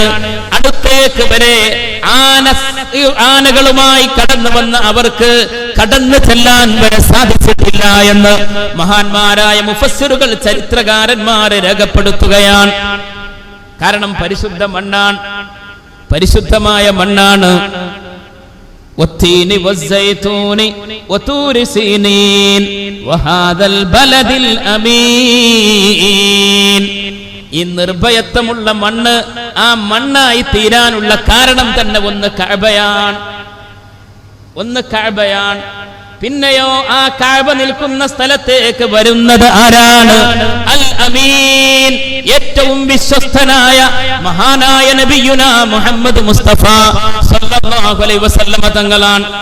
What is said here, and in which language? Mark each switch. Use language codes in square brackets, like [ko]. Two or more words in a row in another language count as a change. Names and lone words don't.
[ml] അടുത്തേക്ക് വരെ ആനകളുമായി കടന്നു വന്ന അവർക്ക് കടന്നു ചെല്ലാൻ വരെ സാധിച്ചിട്ടില്ല എന്ന് മഹാന്മാരായ മുഫസ്സിറുകൾ ചരിത്രകാരന്മാരെ രേഖപ്പെടുത്തുകയാണ്. കാരണം പരിശുദ്ധമായ മണ്ണാണ്. [ar] والتين والزيتون وطور سينين وهذا البلد الأمين [ml] ഈ നിർഭയത്വമുള്ള മണ്ണ് ആ മണ്ണായി തീരാനുള്ള കാരണം തന്നെ ഒന്ന് കഅബയാണ്. പിന്നെയോ ആ കഅബ നിൽക്കുന്ന സ്ഥലത്തേക്ക് വരുന്നത് ആരാണ്? അൽ അമീൻ, ഏറ്റവും വിശ്വസ്തനായ മഹാനായ നബിയുനാ മുഹമ്മദ് മുസ്തഫ [ar] صلى الله عليه وسلم [ml] തങ്ങളാണ്.